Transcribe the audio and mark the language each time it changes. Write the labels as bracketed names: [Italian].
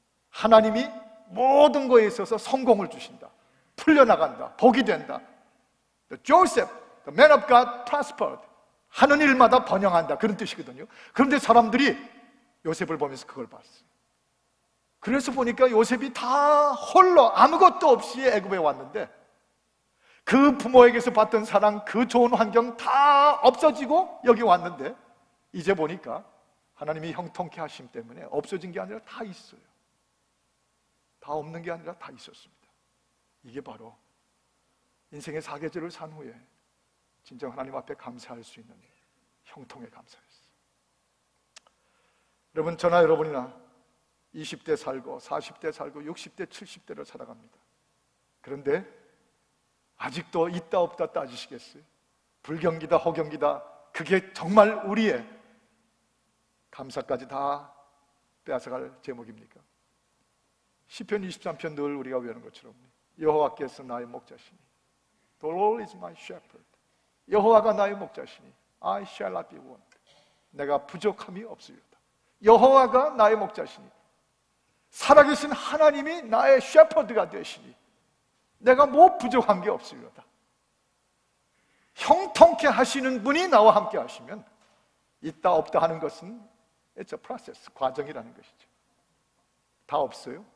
[Korean] 하나님이 모든 것에 있어서 성공을 주신다, 풀려나간다, 복이 된다. [English] Joseph, the man of God, prospered. [Korean] 하는 일마다 번영한다, 그런 뜻이거든요. 그런데 사람들이 요셉을 보면서 그걸 봤어요. 그래서 보니까 요셉이 다 홀로 아무것도 없이 애굽에 왔는데 그 부모에게서 받던 사랑, 그 좋은 환경 다 없어지고 여기 왔는데 이제 보니까 하나님이 형통케 하심 때문에 없어진 게 아니라 다 있어요. 다 없는 게 아니라 다 있었습니다. 이게 바로 인생의 사계절을 산 후에 진정 하나님 앞에 감사할 수 있는 형통의 감사였어요. 여러분, 저나 여러분이나 20대 살고 40대 살고 60대 70대를 살아갑니다. 그런데 아직도 있다 없다 따지시겠어요? 불경기다 호경기다, 그게 정말 우리의 감사까지 다 빼앗아갈 제목입니까? 시편 23편 늘 우리가 외우는 것처럼 여호와께서 나의 목자시니 [English] The Lord is my shepherd. [Korean] 여호와가 나의 목자시니 [English] I shall not be want. [Korean] 내가 부족함이 없으리로다. 여호와가 나의 목자시니, 살아계신 하나님이 나의 셰퍼드가 되시니 내가 뭐 부족한 게 없으리로다. 형통케 하시는 분이 나와 함께 하시면 있다 없다 하는 것은 [English] It's a process, [Korean] 과정이라는 것이죠. 다 없어요?